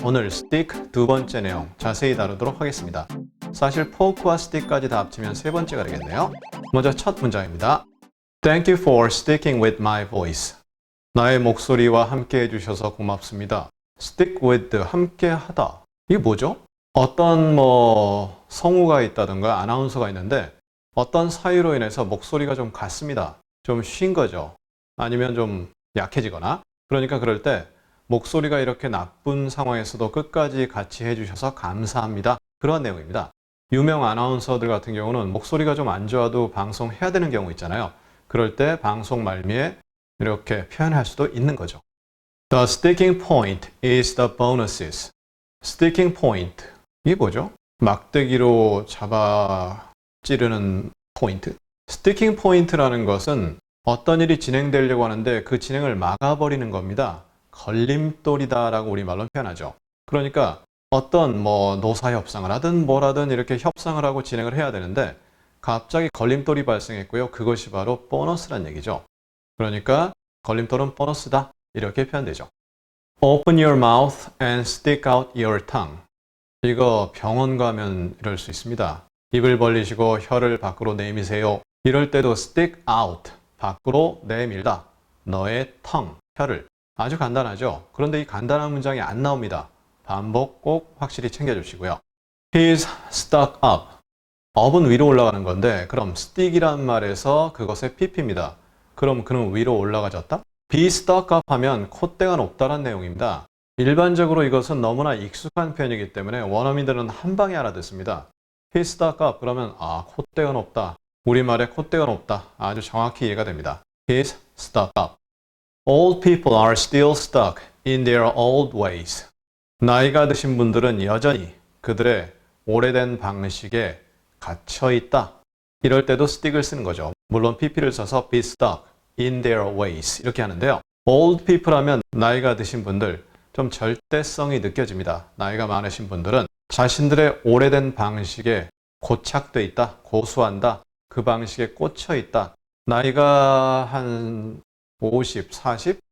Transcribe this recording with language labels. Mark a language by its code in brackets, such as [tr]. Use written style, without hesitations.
[ko] 오늘 stick 두 번째 내용 자세히 다루도록 하겠습니다. 사실 fork와 stick까지 다 합치면 세 번째가 되겠네요. 먼저 첫 문장입니다. [en] Thank you for sticking with my voice. [ko] 나의 목소리와 함께 해주셔서 고맙습니다. stick with, 함께 하다. 이게 뭐죠? 어떤 성우가 있다든가 아나운서가 있는데 어떤 사유로 인해서 목소리가 좀 같습니다. 좀 쉰 거죠. 아니면 좀 약해지거나. 그러니까 그럴 때 목소리가 이렇게 나쁜 상황에서도 끝까지 같이 해주셔서 감사합니다. 그런 내용입니다. 유명 아나운서들 같은 경우는 목소리가 좀 안 좋아도 방송해야 되는 경우 있잖아요. 그럴 때 방송 말미에 이렇게 표현할 수도 있는 거죠. [en] The sticking point is the bonuses. [ko] sticking point. 이게 뭐죠? 막대기로 잡아 찌르는 포인트. sticking point라는 것은 어떤 일이 진행되려고 하는데 그 진행을 막아버리는 겁니다. 걸림돌이다라고 우리말로 표현하죠. 그러니까 어떤 노사협상을 하든 뭐라든 이렇게 협상을 하고 진행을 해야 되는데 갑자기 걸림돌이 발생했고요. 그것이 바로 보너스란 얘기죠. 그러니까 걸림돌은 보너스다. 이렇게 표현되죠. [en] Open your mouth and stick out your tongue. [ko] 이거 병원 가면 이럴 수 있습니다. 입을 벌리시고 혀를 밖으로 내미세요. 이럴 때도 stick out. 밖으로 내밀다. 너의 tongue, 혀를. 아주 간단하죠. 그런데 이 간단한 문장이 안 나옵니다. 반복 꼭 확실히 챙겨주시고요. [en] He's stuck up. [ko] up은 위로 올라가는 건데 그럼 stick이란 말에서 그것의 pp입니다. 그럼 그는 위로 올라가졌다? [en] be stuck up [ko] 하면 콧대가 높다는 내용입니다. 일반적으로 이것은 너무나 익숙한 표현이기 때문에 원어민들은 한 방에 알아듣습니다. [en] He's stuck up [ko] 그러면 콧대가 높다. 우리말에 콧대가 높다. 아주 정확히 이해가 됩니다. [en] He's stuck up. Old people are still stuck in their old ways. [ko] 나이가 드신 분들은 여전히 그들의 오래된 방식에 갇혀 있다. 이럴 때도 stick을 쓰는 거죠. 물론 pp를 써서 [en] be stuck in their ways [ko] 이렇게 하는데요. Old people 하면 나이가 드신 분들 좀 절대성이 느껴집니다. 나이가 많으신 분들은 자신들의 오래된 방식에 고착돼 있다. 고수한다. 그 방식에 꽂혀 있다. 나이가 한 50, 40?